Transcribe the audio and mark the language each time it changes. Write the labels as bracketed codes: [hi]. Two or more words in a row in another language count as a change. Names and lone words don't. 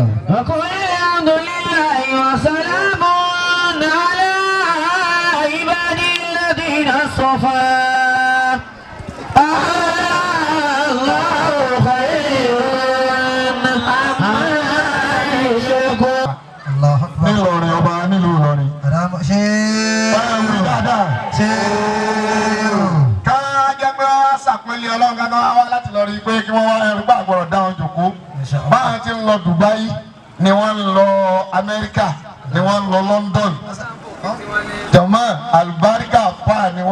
[ar] وقل الحمد لله وسلام على عبادي الذين اصطفى الله خير عما يشركون. الله أكبر. [yo] nílọrin ọba nílùú Ìlọrin. sàpínlẹ̀ ọlọ́run kankan wá láti lọ rí i pé kí wọ́n wá ẹrú gbàgbọ́rọ̀ dáhùn jòkó báwọn ti ń lọ Dubai ni wọ́n ń lọ Amẹ́ríkà ni wọ́n ń lọ London jọ̀mọ́ àlùbáríkà fáà ni